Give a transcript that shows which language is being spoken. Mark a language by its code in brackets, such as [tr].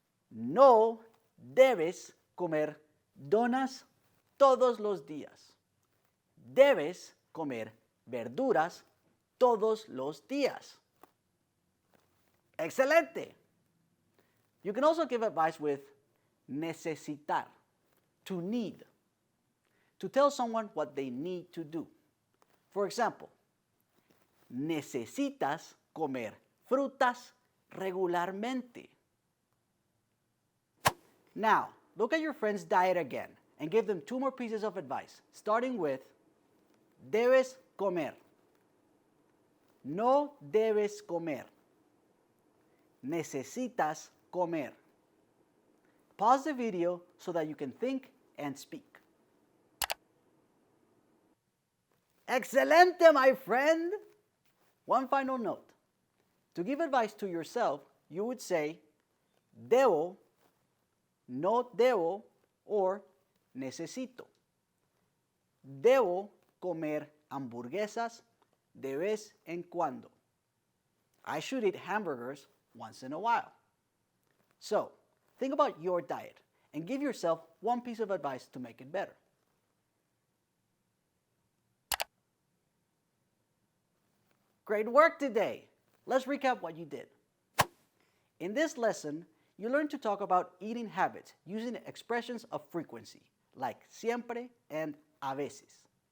[es] No debes comer donas todos los días. Debes comer verduras todos los días. Excelente. [en] You can also give advice with necesitar, to need, to tell someone what they need to do. For example, [es] necesitas comer frutas regularmente. [en] Now, look at your friend's diet again and give them 2 more pieces of advice, starting with debes comer. [es] No debes comer. Necesitas comer. [en] Pause the video so that you can think and speak. Excelente, my friend! One final note. To give advice to yourself, you would say debo, no debo, or necesito. [es] Debo comer hamburguesas de vez en cuando. [en] I should eat hamburgers once in a while. So, think about your diet and give yourself 1 piece of advice to make it better. Great work today! Let's recap what you did. In this lesson, you learned to talk about eating habits using expressions of frequency, like siempre and a veces.